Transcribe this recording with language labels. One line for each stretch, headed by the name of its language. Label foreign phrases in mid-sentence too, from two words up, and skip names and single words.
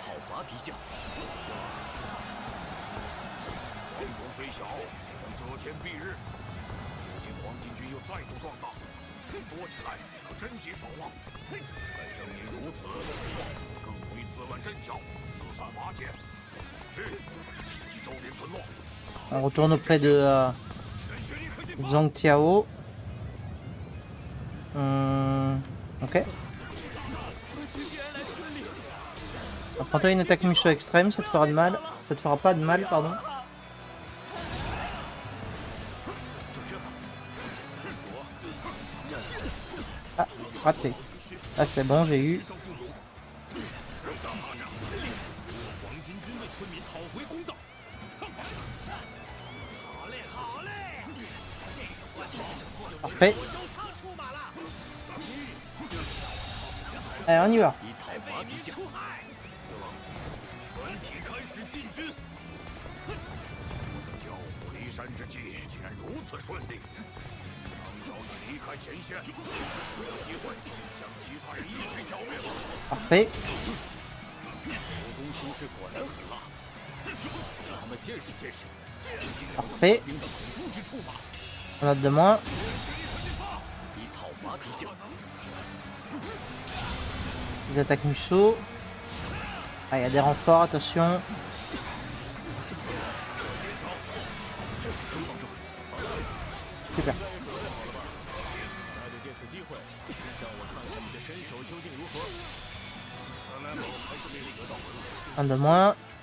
Chinese: 黄忠虽小，能遮天蔽日。如今黄巾军又再度壮大，多起来可真棘手啊！但正因如此，更容易自乱阵脚，四散瓦解。去，袭击周边村落。
French: On retourne auprès de Zhang Tiao. Ok. Prends-toi une attaque Musou extrême, ça te fera de mal. Ça te fera pas de mal, pardon. Ah, raté. Ah, c'est bon, j'ai eu. Parfait. Allez, on y va.
Chinese: 调虎离山之计竟然如此顺利，张昭已离开前线，有机会将其他人一举剿灭。
French: Parfait.
Chinese: 吴东修士果然狠辣，让他们见识见识
French: Parfait.
Chinese: 兵的恐怖之处吧。
French: On a de moins.
Chinese: 以讨伐敌将。
French: Ils attaquent Musso. Ah, il y a des renforts, attention. Super. Un de moins.